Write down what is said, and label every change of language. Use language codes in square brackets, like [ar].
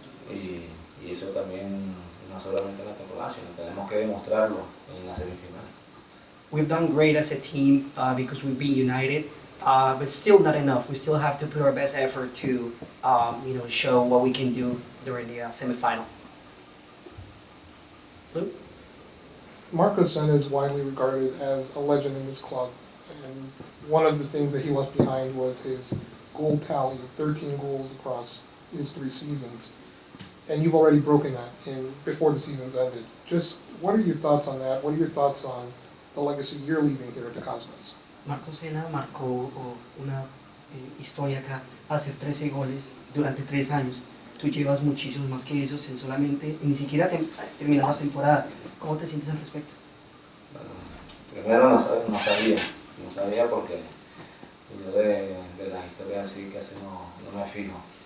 [es] Y eso también no solamente en la temporada, sino tenemos que demostrarlo en la semifinal. [en] We've done great as a team because we've been united, but still not enough. We still have to put our best effort to show what we can do during the semifinal. Lou? Marco Senna is widely regarded as a legend in this club, and one of the things that he left behind was his goal tally of 13 goals across his 3 seasons. And you've already broken that before the season's ended. Just what are your thoughts on that? What are your thoughts on the legacy you're leaving here at the Cosmos? [es] Marco Senna marcó una historia acá, hacer 13 goles durante 3 años. Tú llevas muchísimos más que esos en solamente, ni siquiera terminar la temporada. ¿Cómo te sientes al respecto? Bueno, primero no sabía porque yo de las historias así casi no me fijo.